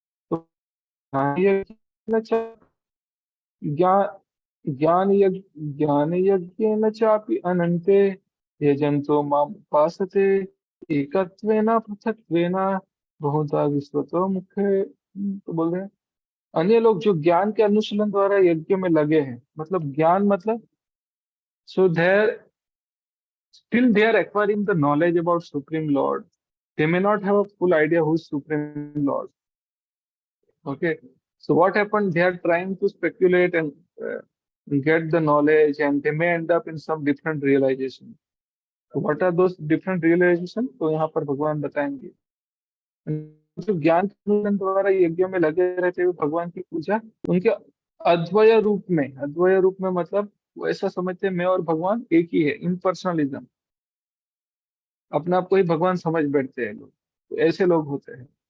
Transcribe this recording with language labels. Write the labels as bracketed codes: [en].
[hi] तो हाँ, ये [sa] ज्ञान ज्ञान यज्ञेन चापि अनन्ते यजन्तो माम उपासते एकत्वेन पृथक्त्वेन बहुधा विश्वतो मुखे। [hi] तो बोल रहे हैं अन्य लोग जो ज्ञान के अनुशीलन द्वारा यज्ञ में लगे हैं, मतलब ज्ञान मतलब [en] So there still they are acquiring the knowledge about Supreme Lord. They may not have a full idea who is Supreme Lord. Okay, so what happened? They are trying to speculate and get the knowledge, and they may end up in some different realization. So what are those different realization? [hi] तो यहाँ पर भगवान बताएंगे। जो ज्ञान के द्वारा यज्ञ में लगे रहते हुए भगवान की पूजा, उनके अद्वय रूप में मतलब वो ऐसा समझते हैं मैं और भगवान एक ही है, इम्पर्सनलिज्म, अपने आप को ही भगवान समझ बैठते हैं लोग, तो ऐसे लोग होते हैं।